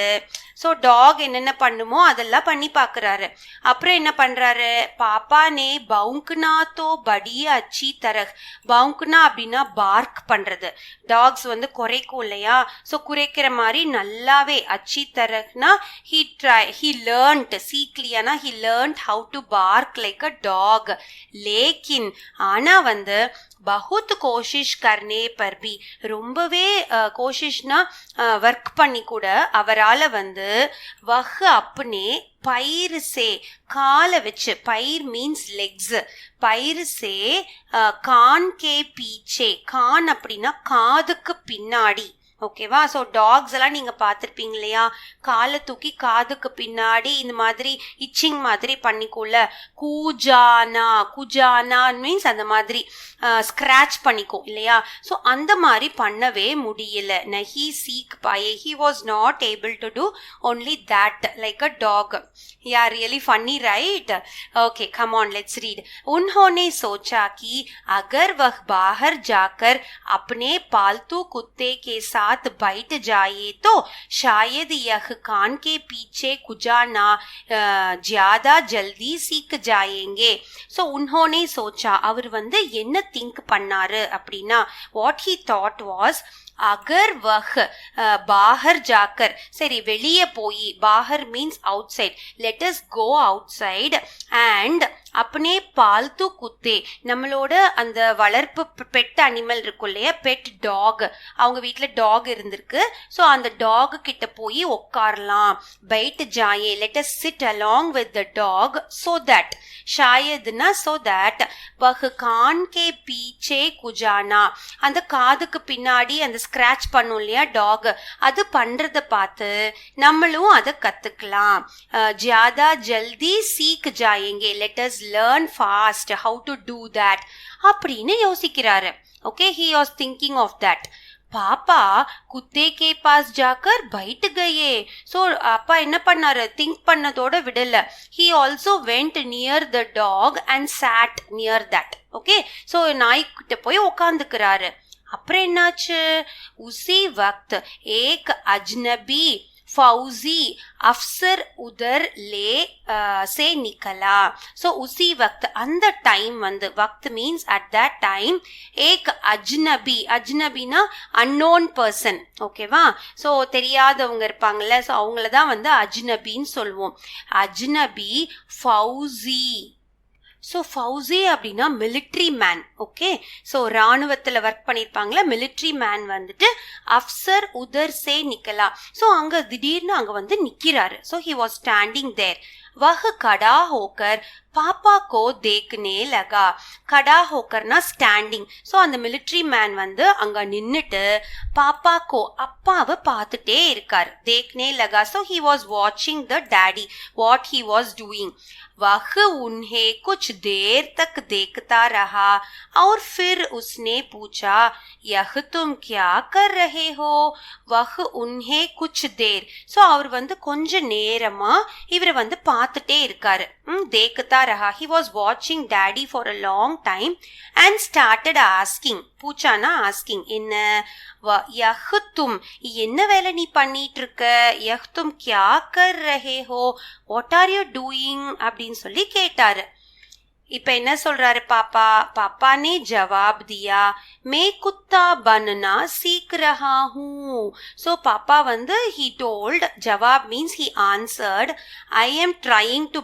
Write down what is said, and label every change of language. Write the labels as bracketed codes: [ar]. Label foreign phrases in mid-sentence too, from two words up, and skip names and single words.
[ta] ஸோ டாக் என்னென்ன பண்ணுமோ அதெல்லாம் பண்ணி பார்க்குறாரு. அப்புறம் என்ன பண்றாரு, [hi] पापा ने भौंकना तो बढ़िया अच्छी तरह. [ta] பவுங்குனா அப்படின்னா பார்க் பண்றது, டாக்ஸ் வந்து குறைக்கும் இல்லையா, ஸோ குறைக்கிற மாதிரி நல்லாவே. [hi] अच्छी तरहना [en] he learned, சீக்லியானா he learned how to bark like a dog. [hi] லேக்கின் [ta] ஆனா வந்து [hi] बहुत कोशिश करने पर भी, [ta] ரொம்பவே கோஷிஷ்னா ஒர்க் பண்ணி கூட அவரால் வந்து [hi] वह अपने पैर से, [ta] காலை வச்சு, பயிர் [en] means legs, [hi] पैर से कान के पीछे, [ta] கான் அப்படின்னா காதுக்கு பின்னாடி. ஓகேவா? ஸோ டாக்ஸ் எல்லாம் நீங்க பார்த்துருப்பீங்க இல்லையா, காலை தூக்கி காதுக்கு பின்னாடி இந்த மாதிரி இச்சிங் மாதிரி பண்ணிக்கோல. கூஜானா, குஜானா மீன்ஸ் அந்த மாதிரி ஸ்கிராச் பண்ணிக்கோ இல்லையா. ஸோ அந்த மாதிரி பண்ணவே முடியல. [hi] नहीं सीख पाये, [en] he was not able to do only that like a dog. ya really funny, right? ओके, come on, let's read. [hi] उन्होंने सोचा कि अगर वह बाहर जाकर अपने पालतू कुत्ते के साथ बैठ जाए तो शायद यह कान के पीछे कुजाना ज्यादा जल्दी सीख जाएंगे. सो उन्होंने सोचा, [ta] அவர் வந்து என்ன திங்க் பண்ணாரு அப்படின்னா, [en] what he thought was, [hi] अगर वह बाहर जाकर [ta] சரி வெளியே போய் बाहर [en] means outside let us go outside and [hi] अपने पालतू कुत्ते [ta] நம்மளோட அந்த வளர்ப்பு [en] pet animal [ta] இருக்கும் இல்லையா [en] pet dog [ta] அவங்க வீட்டில் டாக் இருந்திருக்கு ஸோ அந்த டாக் கிட்ட போய் உட்காரலாம் [hi] बैठ जाए [en] let us sit along with the dog so that [ta] शायदना [en] so that [hi] वह कान के पीछे कुजाना [ta] அந்த காதுக்கு பின்னாடி அந்த ஸ்கிராச் பண்ணும் இல்லையா டாக் அது பண்றத பார்த்து நம்மளும் அதை கத்துக்கலாம் [hi] ज़्यादा जल्दी सीख जाएंगे [en] let us learn fast how to do that [ta] அப்படின்னு யோசிக்கிறாரு ஓகே [en] he was thinking of that [hi] पापा कुत्ते के पास जाकर बैठ गए [ta] ஸோ அப்பா என்ன பண்ணாரு திங்க் பண்ணதோட விடல [en] he also went near the dog and sat near that [ta] ஓகே ஸோ நாய்கிட்ட போய் உக்காந்துக்கிறாரு அப்புறம் என்னாச்சு [hi] उसी वक्त एक अजनबी फौजी अफसर उधर ले से निकला सो उसी वक्त [ta] அந்த டைம் வந்து वक्त मीन्स [en] at that time [ta] एक அஜ்னபினா [en] unknown person [ta] ஓகேவா ஸோ தெரியாதவங்க இருப்பாங்கல்ல ஸோ அவங்கள தான் வந்து அஜ்னபின்னு சொல்லுவோம் [hi] अजनबी फौजी [ta] ஸோ ஃபௌசி அப்படின்னா [en] military man [ta] ஓகே ஸோ ராணுவத்தில் ஒர்க் பண்ணியிருப்பாங்களா [en] military man [ta] வந்துட்டு [hi] अफसर उधर से निकला [ta] ஸோ அங்கே திடீர்னு அங்கே வந்து நிற்கிறாரு [hi] ஸோ [en] he was standing there [hi] वह खड़ा होकर पापा को देखने लगा खड़ा होकरना स्टैंडिंग [ta] ஸோ அந்த [en] military man [ta] வந்து அங்கே நின்றுட்டு [hi] पापा को [ta] அப்பாவை பார்த்துட்டே இருக்கார் [hi] देखने लगा [ta] ஸோ [en] he was watching the daddy what he was doing [hi] वह उन्हें कुछ देर तक देखता रहा और फिर उसने पूछा यह तुम क्या कर रहे हो वह उन्हें कुछ देर [ta] ஸோ அவர் வந்து கொஞ்ச நேரமா இவரை வந்து பார்த்துட்டே இருக்காரு [hi] देखता रहा [en] he was watching daddy for a long time and started asking [hi] பூச்சானா asking என்ன यह तुम [ta] என்ன வேலை நீ பண்ணிட்டு இருக்க [hi] यह तुम क्या कर रहे हो [en] what are you doing [ta] அப்படின்னு சொல்லி கேட்டாரு இப்ப என்ன சொல்றாரு [hi] पापा ने जवाब दिया मैं कुत्ता बनना सीख रहा हूँ [en] so पापा வந்து he told जवाब means he answered I am trying to